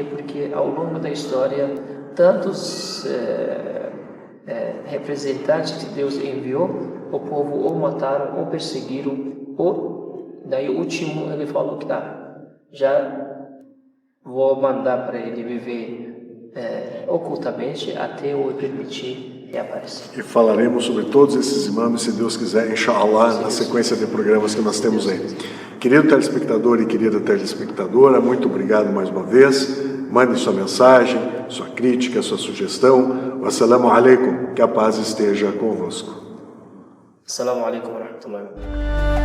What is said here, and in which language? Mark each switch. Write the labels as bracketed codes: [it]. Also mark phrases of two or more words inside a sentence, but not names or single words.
[pt] Porque ao longo da história, tantos representantes que Deus enviou, o povo ou mataram ou perseguiram, ou daí o último ele falou que já vou mandar para ele viver ocultamente até eu permitir reaparecer. E falaremos sobre todos esses imãs, se Deus quiser, inshallah, na sequência de programas que nós temos aí. Querido telespectador e querida telespectadora, muito obrigado mais uma vez. Mande sua mensagem, sua crítica, sua sugestão. [ar] والسلام عليكم, [pt] que a paz esteja convosco. [ar] السلام عليكم ورحمة الله وبركاته.